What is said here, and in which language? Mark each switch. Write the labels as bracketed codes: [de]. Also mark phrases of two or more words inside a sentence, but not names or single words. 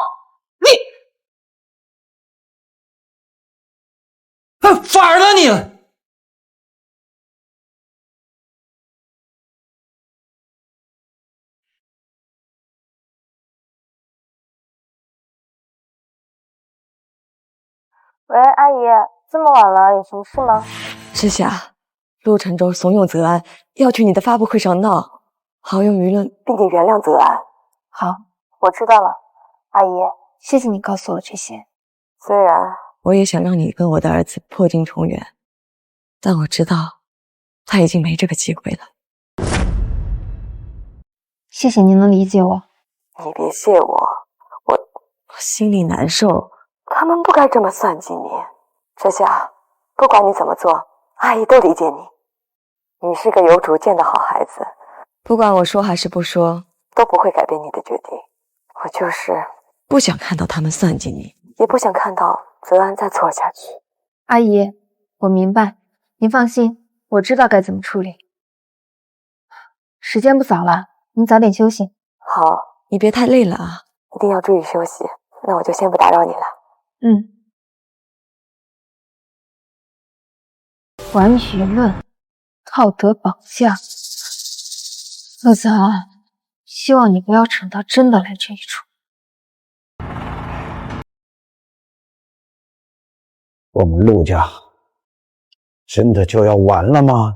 [zh] 反儿了你！喂，阿姨，这麼晚了，有什麼事嗎？之夏，陸承洲慫恿澤安要去你的發布會上鬧，好用輿論逼你原諒澤安。好，我知道了。阿姨，謝謝你告訴我這些。雖然我也想讓你跟我的兒子破鏡重圓，但我知道他已經沒這個機會了。謝謝您能理解我。你別謝我，我心裡難受。他們不該這麼算計你。之夏，不管你怎麼做，阿姨都理解你。你是個有主見的好孩子，不管我說還是不說，都不會改變你的決定。我就是不想看到他們算計你，也不想看到澤安再錯下去。阿姨，我明白，您放心，我知道該怎麼處理。時間不早了，您早點休息。好，你別太累了啊，一定要注意休息。那我就先不打擾你了。玩輿論，道德綁架，陸澤安，希望你不要逞到真的來這一出。我們陸家真的就要完了嗎？